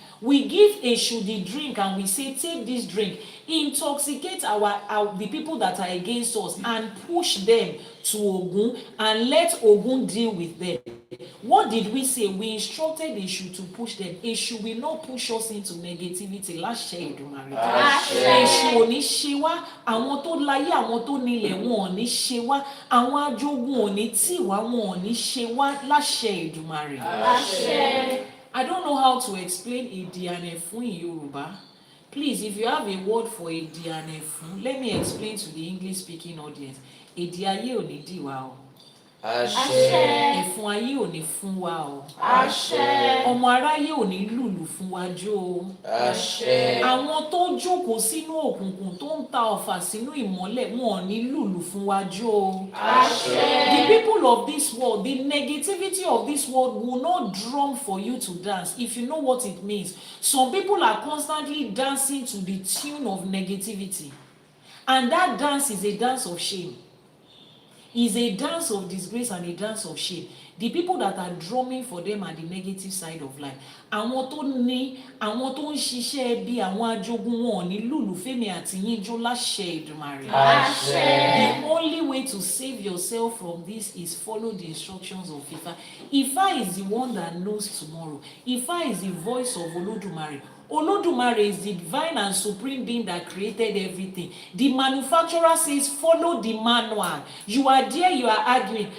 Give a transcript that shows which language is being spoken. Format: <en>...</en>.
<en>We give Èṣù the drink and we say, take this drink, intoxicate the people that are against us and push them to Ògún and let Ògún deal with them. What did we say? We instructed Èṣù to push them. Èṣù will not push us into negativity.</en> <yo>Láṣẹ Èdùmàrè. Èṣù ò ní ṣe wá. Àwọn tó láyé, àwọn tó nílẹ̀, wọn ò ní ṣe wá. Àwọn ajogun ò ní tì wá, wọn ò ní ṣe wá. Láṣẹ Èdùmàrè.</yo> <en>I don't know how to explain</en> <yo>ìdíyànẹ fún Yorùbá.</yo> <en>Please, if you have a word for Èdì and Ẹ̀fún, let me explain to the English-speaking audience.</en> <yo>Èdì ayé ò ní dì wá o. Àṣẹ. Ẹ̀fún ayé ò ní fún wa o. Àṣẹ. Ọmọ aráyé ò ní lùlù fún wa jó o. Àṣẹ. Àwọn tó jókòó sínú òkùnkùn tó ń ta ọ̀fà sínú ìmọ́lẹ̀ wọn ò ní lùlù fún wa jó o. Àṣẹ.</yo> <en>The people of this world, the negativity of this world will not drum for you to dance if you know what it means. Some people are constantly dancing to the tune of negativity, and that dance is a dance of shame. Is a dance of disgrace and a dance of shame. The people that are drumming for them are the negative side of life.</en> <yo>Àwọn tó ní, àwọn tó ń ṣiṣẹ́ bí àwọn ajogun wọn ní lùlù fẹ́mi àti yín jó láṣẹ Èdùmàrè. Àṣẹ.</yo> <en>The only way to save yourself from this is follow the instructions of Ifa. Ifa is the one that knows tomorrow. Ifa is the voice of Olódùmarè. Olódùmarè is the divine and supreme being that created everything. The manufacturer says, follow the manual. You are there, you are arguing.</en>